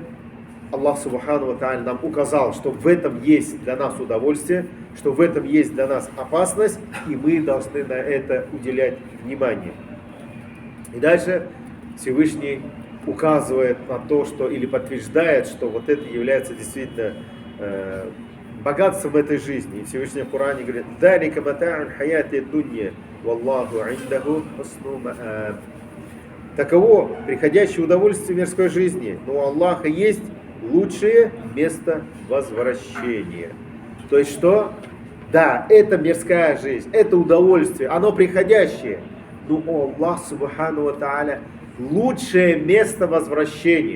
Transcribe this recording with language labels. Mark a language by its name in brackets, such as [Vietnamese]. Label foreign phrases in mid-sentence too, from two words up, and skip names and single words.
[Russian] Аллах [Arabic] سبحانه وتعالى [Russian] нам указал, что в этом есть для нас удовольствие, что в этом есть для нас опасность, и мы должны на это уделять внимание. И дальше Всевышний указывает на то, что, или подтверждает, что вот это является действительно богатством этой жизни. И Всевышний в Коране говорит: [Arabic] «ذلك متاع الحياة الدنيا، والله عنده حسن المآب». [Russian] Таково приходящее удовольствие мирской жизни, но у Аллаха есть лучшее место возвращения. То есть что? Да, это мирская жизнь, это удовольствие, оно приходящее, но у Аллаха [Arabic] سبحانه وتعالى [Russian] лучшее место возвращения.